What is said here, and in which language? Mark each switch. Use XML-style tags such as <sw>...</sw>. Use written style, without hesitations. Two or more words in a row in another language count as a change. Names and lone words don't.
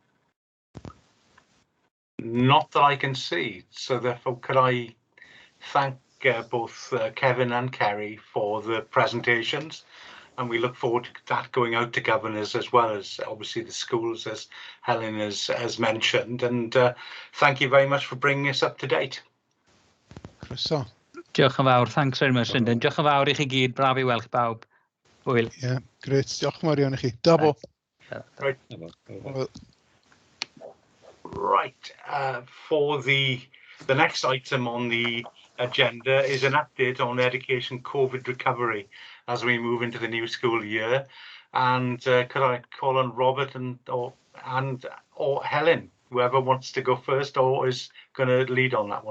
<en>Not that I can see, so therefore could I thank both Kevin and Kerry for the presentations, and we look forward to that going out to governors as well as obviously the schools, as Helen has mentioned, and thank you very much for bringing us up to date.</en> <cy>Croeso. Diolch yn fawr,</cy> <en>thanks very much, Lyndon.</en> <cy>Diolch yn fawr I chi gyd, braf I weld chi bawb. Hwyl.</cy> <en>Yeah, great.</en> <cy>Diolch yn fawr iawn I chi. Dabo.</cy> <en>Right. Well, Right, for the next item on the agenda is an update on education COVID recovery as we move into the new school year. And could I call on Robert or Helen, whoever wants to go first or is going to lead on that one?</en>